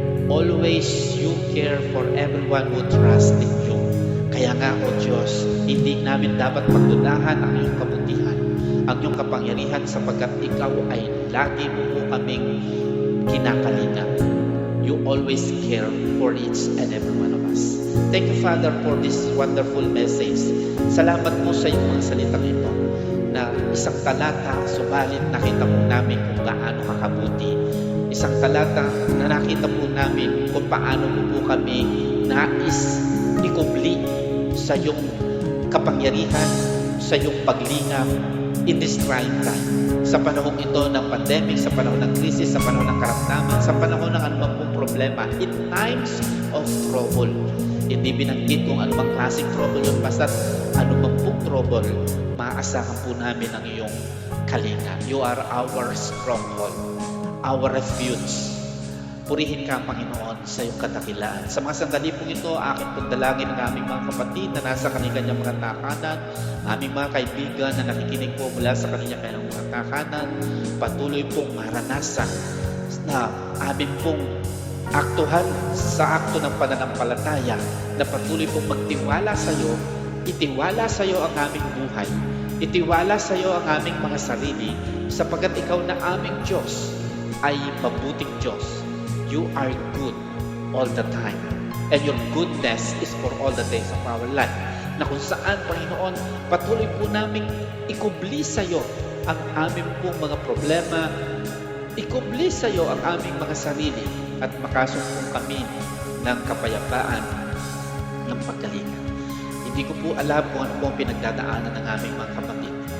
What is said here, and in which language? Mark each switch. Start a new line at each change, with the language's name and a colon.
English: Always You care for everyone who trusts in You.
Filipino: Kaya nga, O Diyos, hindi namin dapat pagdudahan ang iyong kabutihan, ang iyong kapangyarihan sapagkat Ikaw ay lagi mo po kaming kinakalinga.
English: You always care for each and every one of us. Thank you, Father, for this wonderful message.
Filipino: Salamat po sa iyong mga salitang ito na isang talata, subalit nakita po namin kung gaano kakabuti. Isang talata na nakita po namin kung paano po kami nais ikubli sa iyong kapangyarihan, sa iyong paglingap
English: in this trying time.
Filipino: Sa panahon ito ng pandemic, sa panahon ng krisis, sa panahon ng karamdaman, sa panahon ng anumang pong problema,
English: in times of trouble.
Filipino: Hindi binanggit kung anumang klaseng trouble yun, basta anumang pong trouble, maaasahan po namin ang iyong kalinga.
English: You are our stronghold, our refuge.
Filipino: Purihin ka, Panginoon, sa iyong kadakilaan. Sa mga sandali po ito, aking pong dalangin ng aming mga kapatid na nasa kanilang mga takanan, aming mga kaibigan na nakikinig po mula sa kanilang mga takanan, patuloy pong maranasan na aming pong aktuhan sa akto ng pananampalataya, na patuloy pong magtiwala sa iyo, itiwala sa iyo ang aming buhay, itiwala sa iyo ang aming mga sarili, sapagkat ikaw na aming Diyos ay mabuting Diyos.
English: You are good all the time. And your goodness is for all the days of our life.
Filipino: Na kung saan, Panginoon, patuloy po namin ikubli sa iyo ang aming pong mga problema, ikubli sa iyo ang aming mga sarili, at makasumpong kami ng kapayapaan ng pagkalinga. Hindi ko po alam kung ano po ang pinagdadaanan ng aming mga kapatid.